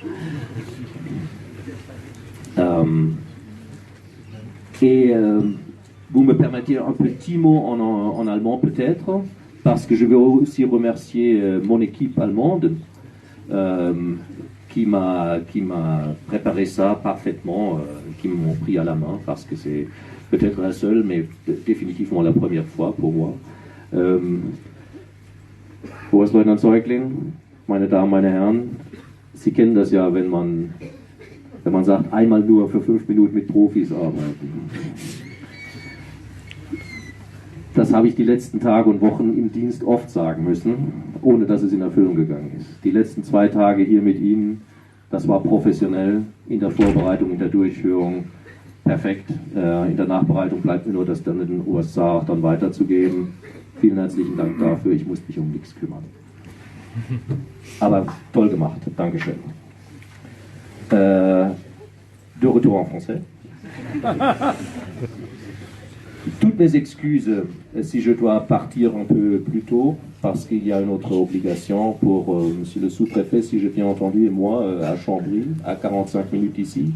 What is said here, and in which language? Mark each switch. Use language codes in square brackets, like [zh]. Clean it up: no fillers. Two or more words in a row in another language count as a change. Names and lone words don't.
[fr] Vous me permettez un petit mot en allemand peut-être, parce que je veux aussi remercier mon équipe allemande qui m'a préparé ça parfaitement, qui m'ont pris à la main, parce que c'est peut-être la seule, mais définitivement la première fois pour moi. [de] Oberstleutnant Zeugling, meine Damen, meine Herren, Sie kennen das ja, wenn man sagt, einmal nur für 5 Minuten mit Profis arbeiten. Das habe ich die letzten Tage und Wochen im Dienst oft sagen müssen, ohne dass es in Erfüllung gegangen ist. Die letzten 2 Tage hier mit Ihnen, Das war professionell in der Vorbereitung, in der Durchführung perfekt. In der Nachbereitung bleibt mir nur, das dann in den USA auch dann weiterzugeben. Vielen herzlichen Dank dafür. Ich muss mich um nichts kümmern. Aber toll gemacht. Dankeschön. [fr] De retour en français. Toutes mes excuses si je dois partir un peu plus tôt, parce qu'il y a une autre obligation pour monsieur le sous-préfet, si j'ai bien entendu, et moi, à Chambry, à 45 minutes ici.